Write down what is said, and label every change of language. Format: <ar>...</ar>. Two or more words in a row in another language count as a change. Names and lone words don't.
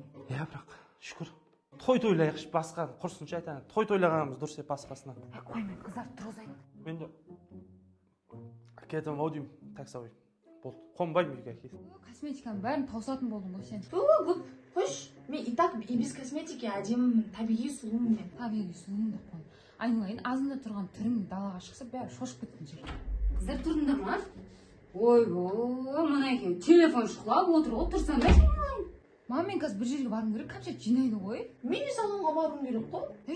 <kk>Бірақ, шүкір. Той тойлайықшы, басқа, құрсыншы айтайын. Той тойлағанымыз дұрыс басқасына. Қой, мен қыздарды тұрғызайын. Мен де кетім ау деймін, таксовый. Болды, қонбаймын үйге әкесі. Косметиканың бәрін таусатын болдың ғой сен. Қош, мен</kk> <ru>и так и без косметики</ru> <kk>әдемімін, табиғи сұлумын мен. Табиғи сұлуың да қой. Айналайын, азында тұрған түрің далаға шықса, бәрі шошып кеткен жер. Қыздар тұрыңдар ма? Мына екеуі телефон шұқылап отыр, отырсаңдар. Мама, мен қазір бір жерге барым керек, кәмшат жинайды ғой. Мен де салонға баруым керек қой.</kk>